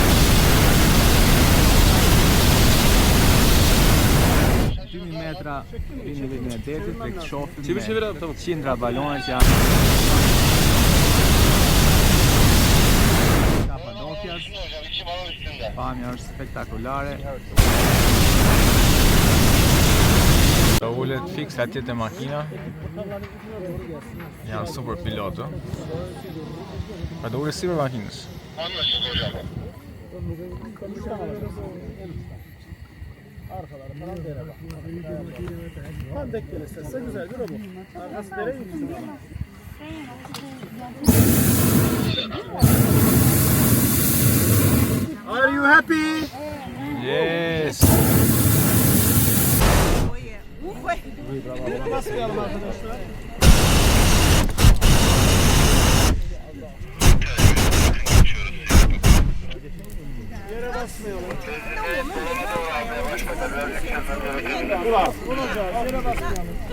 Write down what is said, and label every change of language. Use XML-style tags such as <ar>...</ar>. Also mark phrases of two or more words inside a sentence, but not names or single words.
<sq>Metra mbi nivelin e detit dhe shohim me qindra balona që janë Kapadokjas. Pamja është spektakolare. Do ulet fiks atje te makina. Janë super pilotë. Pa do ulet sipër makinës.</sq> <tr>Arkaları falan dere bak. Tam denk gelirse güzel bir robot. Arkası dere yüksek.</tr> <en>Are you happy? Yes.</en> <tr>Buna basmayalım arkadaşlar. Yere basmayalım. Ulan, vuracağız. Yere basmayalım.</tr>